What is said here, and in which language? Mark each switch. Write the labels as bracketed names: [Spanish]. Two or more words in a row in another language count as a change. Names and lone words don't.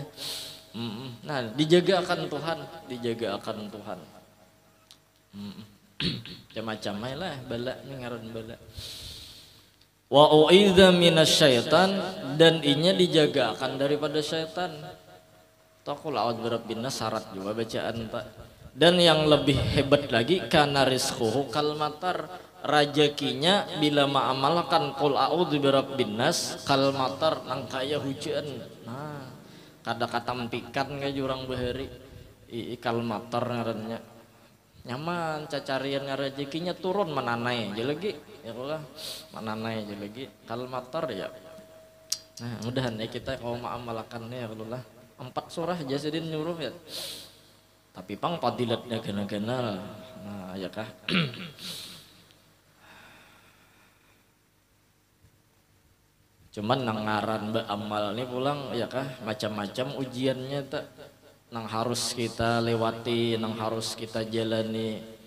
[Banjar] Nah dijaga akan Tuhan macam-macam lah bala ngaran bala. [Arabic] وأعيذ من الشيطان [Banjar] dan inya dijaga akan daripada syaitan. [Arabic] تقول أعوذ برب الناس [Banjar] syarat juga bacaan Pak. Dan yang lebih hebat lagi [Arabic] كان رزقه كالمطر [Banjar] rajakinya bila ma'amalkan [Arabic] قل أعوذ برب الناس كالمطر [Banjar] nang kaya hujan. Nah kada katampikan ka jurang bahari [Arabic] كالمطر [Banjar] ngarannya nyaman cacarian rezekinya turun menanai aja lagi [Arabic] يا الله [Banjar] menanai aja lagi [Arabic] كالمطر [Banjar] ya. Nah mudahan ya kita kalau mengamalkannya [Arabic] يا الله [Banjar] 4 surah jasidin nyuruh ya. Tapi pang fadilatnya gana-gana. Nah, ya kah? Cuman nang ngaran beramal ini pulang ya kah macam-macam ujiannya tak nang harus kita lewati, nang harus kita jalani.